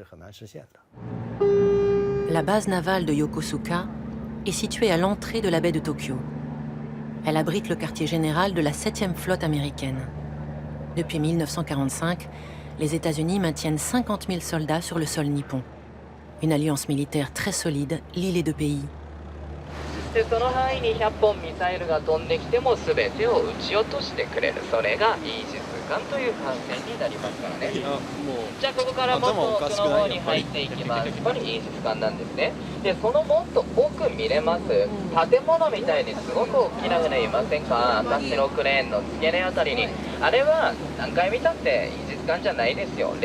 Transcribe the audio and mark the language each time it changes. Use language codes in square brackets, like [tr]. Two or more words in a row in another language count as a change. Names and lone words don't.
[fr] La base navale de Yokosuka est située à l'entrée de la baie de Tokyo. Elle abrite le quartier général de la 7e flotte américaine. Depuis 1945, les États-Unis maintiennent 50 000 soldats sur le sol nippon. Une alliance militaire très solide lie les deux pays. [ja] でその範囲に100本ミサイルが飛んできても全てを撃ち落としてくれる、それがイージス艦という艦船になりますからね。じゃあここからもっと奥の方に入っていきます。これイージス艦なんですね。でそのもっと奥見れます建物みたいにすごく大きな船いませんか？私のクレーンの付け根あたりに。あれは何回見たってイージス艦じゃないですよ。